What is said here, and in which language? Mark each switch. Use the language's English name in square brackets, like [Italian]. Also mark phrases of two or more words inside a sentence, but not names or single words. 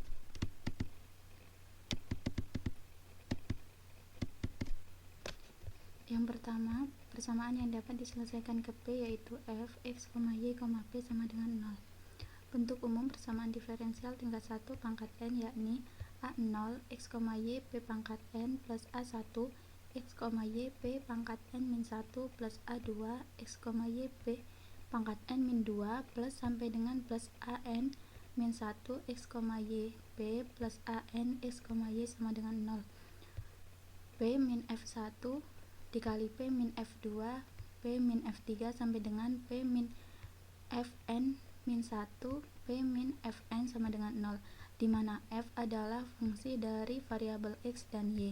[Indonesian] Yang pertama, persamaan yang dapat diselesaikan ke P yaitu f x, y, p sama dengan 0. Bentuk umum persamaan diferensial tingkat 1 pangkat n yakni A0 x, y p pangkat n plus A1 x, y p pangkat n min 1 plus A2 x, y p pangkat n min 2 plus sampai dengan plus an min 1 x, y p plus an x, y sama dengan 0. P min f1 dikali P min f2 P min f3 sampai dengan P min fn min 1 P min fn sama dengan 0, di mana f adalah fungsi dari variabel x dan y.